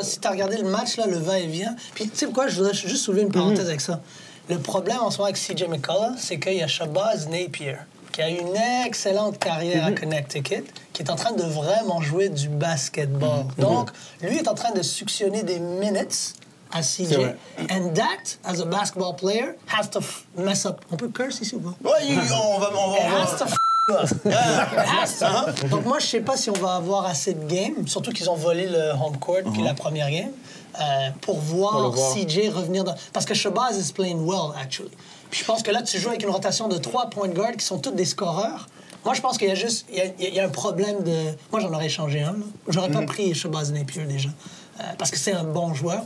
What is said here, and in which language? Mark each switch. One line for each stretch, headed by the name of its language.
French: Si t'as regardé le match, là, le va-et-vient. Puis tu sais quoi, je voudrais juste soulever une parenthèse avec ça. Le problème en ce moment avec CJ McCullough, c'est qu'il y a Shabazz Napier, qui a une excellente carrière à Connecticut, qui est en train de vraiment jouer du basketball. Donc, lui est en train de suctionner des minutes à CJ. vrai.
English: And that, as a basketball player, has to mess up.
French: On peut curse ici ou pas? Ouais, on va.
English: It has to It has to.
French: Donc moi, je sais pas si on va avoir assez de games, surtout qu'ils ont volé le home court puis la première game, pour voir le voir. CJ revenir dans... Parce que
English: Shabazz is playing well, actually.
French: Puis je pense que là, tu joues avec une rotation de 3 point guards qui sont tous des scoreurs. Moi, je pense qu'il y a juste... Il y a un problème de... Moi, j'en aurais échangé un, là. J'aurais pas pris Shabazz Napier, déjà. Parce que c'est un bon joueur.